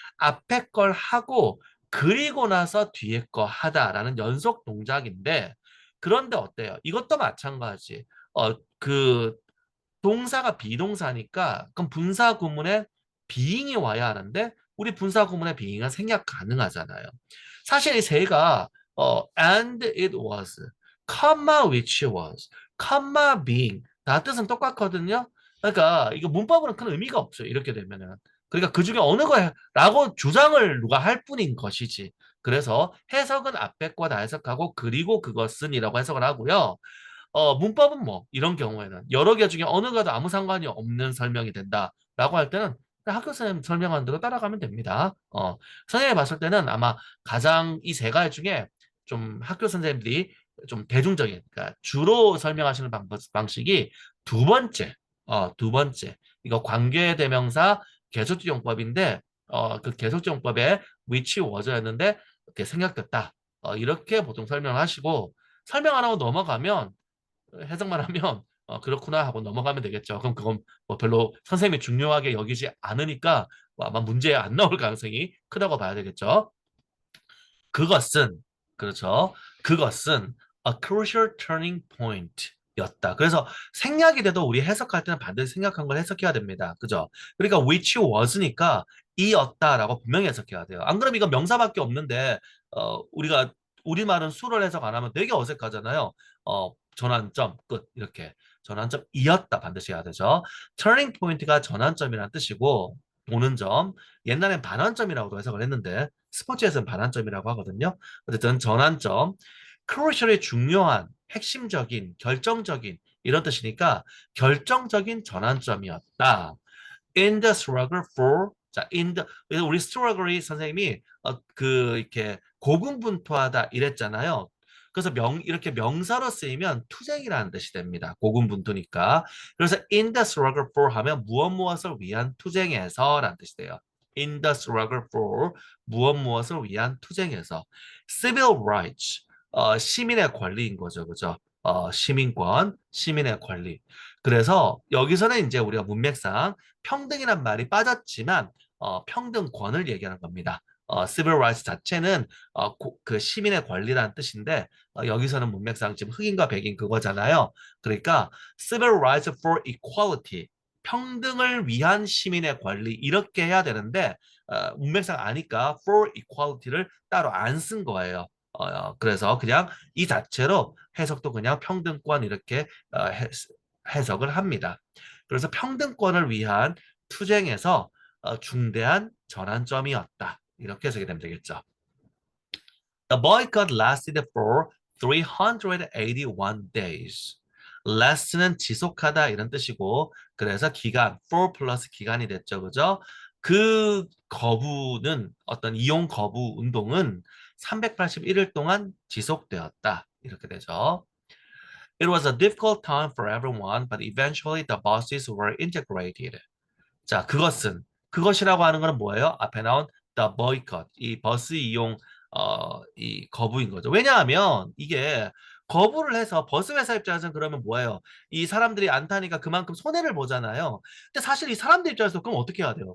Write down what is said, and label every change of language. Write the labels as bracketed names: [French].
[Korean] 앞에 걸 하고 그리고 나서 뒤에 거 하다라는 연속 동작인데 그런데 어때요? 이것도 마찬가지. 그 동사가 비동사니까 그럼 분사 구문에 being이 와야 하는데 우리 분사 구문에 being은 생략 가능하잖아요. 사실 이 세가 [English] and it was, comma which was, comma being [Korean] 다 뜻은 똑같거든요. 그러니까 이거 문법으로는 큰 의미가 없어요. 이렇게 되면은. 그러니까 그 중에 어느 거라고 주장을 누가 할 뿐인 것이지. 그래서 해석은 앞에 거 다 해석하고 그리고 그것은이라고 해석을 하고요. 문법은 이런 경우에는 여러 개 중에 어느 가도 아무 상관이 없는 설명이 된다라고 할 때는 학교 선생님 설명하는 대로 따라가면 됩니다. 선생님이 봤을 때는 아마 가장 이 세 가지 중에 좀 학교 선생님들이 좀 대중적인, 그러니까 주로 설명하시는 방식이 두 번째. 이거 관계대명사 계속적용법인데, 그 계속적용법에 [English] which was [Korean] 였는데, 이렇게 생략됐다. 이렇게 보통 설명을 하시고, 설명 안 하고 넘어가면 해석만 하면 그렇구나 하고 넘어가면 되겠죠. 그럼 그건 별로 선생님이 중요하게 여기지 않으니까 아마 문제에 안 나올 가능성이 크다고 봐야 되겠죠. 그것은 그렇죠. 그것은 [English] a crucial turning point [Korean] 였다. 그래서 생략이 돼도 우리 해석할 때는 반드시 생략한 걸 해석해야 됩니다. 그죠? 그러니까 [English] which was [Korean] 니까 이었다라고 분명히 해석해야 돼요. 안 그러면 이거 명사밖에 없는데 우리가 우리말은 수를 해석 안 하면 되게 어색하잖아요. 전환점 끝 이렇게 전환점이었다 반드시 해야 되죠. [English] turning point [Korean] 가 전환점이라는 뜻이고 도는 점 옛날엔 반환점이라고도 해석을 했는데 스포츠에서는 반환점이라고 하거든요. 어쨌든 전환점 crucially 중요한 핵심적인, 결정적인 이런 뜻이니까 결정적인 전환점이었다. [English] In the struggle for [Korean] 자, 그래서 우리 struggle이 선생님이 이렇게 고군분투하다 이랬잖아요. 그래서 이렇게 명사로 쓰이면 투쟁이라는 뜻이 됩니다. 고군분투니까. 그래서 [English] in the struggle for [Korean] 하면 무엇을 위한 투쟁에서라는 뜻이 돼요. [English] In the struggle for [Korean] 무엇을 위한 투쟁에서. [English] Civil rights [Korean] 시민의 권리인 거죠, 그죠? 시민권, 시민의 권리. 그래서 여기서는 이제 우리가 문맥상 평등이란 말이 빠졌지만 평등권을 얘기하는 겁니다. [English] civil rights [Korean] 자체는 그 시민의 권리라는 뜻인데 여기서는 문맥상 지금 흑인과 백인 그거잖아요. 그러니까 [English] civil rights for equality [Korean] 평등을 위한 시민의 권리 이렇게 해야 되는데 문맥상 아니까 [English] for equality [Korean] 를 따로 안 쓴 거예요. 그래서 그냥 이 자체로 해석도 그냥 평등권 이렇게 해석을 합니다. 그래서 평등권을 위한 투쟁에서 중대한 전환점이었다. 이렇게 해석이 되면 되겠죠. [English] The boycott lasted for 381 days. [Korean] last는 지속하다 이런 뜻이고 그래서 기간, for 플러스 기간이 됐죠. 그죠? 그 거부는 어떤 이용 거부 운동은 381일 동안 지속되었다. 이렇게 되죠. [English] It was a difficult time for everyone, but eventually the buses were integrated. [Korean] 자, 그것이라고 하는 거는 뭐예요? 앞에 나온 [English] the boycott, [Korean] 이 버스 이용 이 거부인 거죠. 왜냐하면 이게 거부를 해서 버스 회사 입장에서는 그러면 뭐예요? 이 사람들이 안 타니까 그만큼 손해를 보잖아요. 근데 사실 이 사람들 입장에서 그럼 어떻게 해야 돼요?